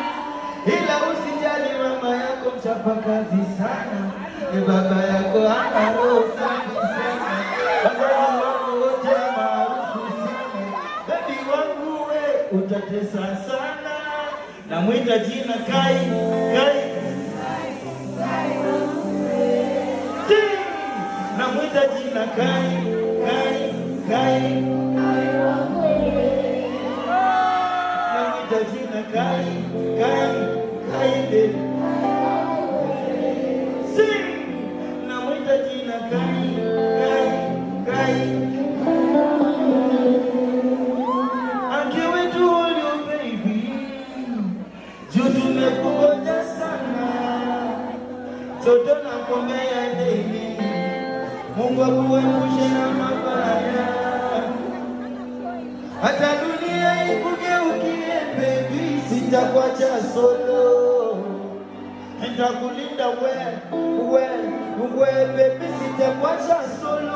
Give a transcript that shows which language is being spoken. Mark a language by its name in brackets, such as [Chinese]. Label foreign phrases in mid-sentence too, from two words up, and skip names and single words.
[Swahili] Ila usijali, mama yako mchapa kazi sana, ni baba yako ana roho safi sana. Wazazi wako wote maarufu sana, baby wangu we utatesa sana. Namwita jina Kai, Kai, namwita jina Kai, Kai, Kai, namwita jina Kai, Kai, Kai, namwita jina Kai, Kai, Kai. [English] I can't wait to hold you, baby. [Swahili] Tumekugoja sana, toto nakuombea daily, Mungu akuepushe na mabaya, hata dunia ikugeukie baby, sitakuacha solo, nitakulinda we baby, sitakuacha solo.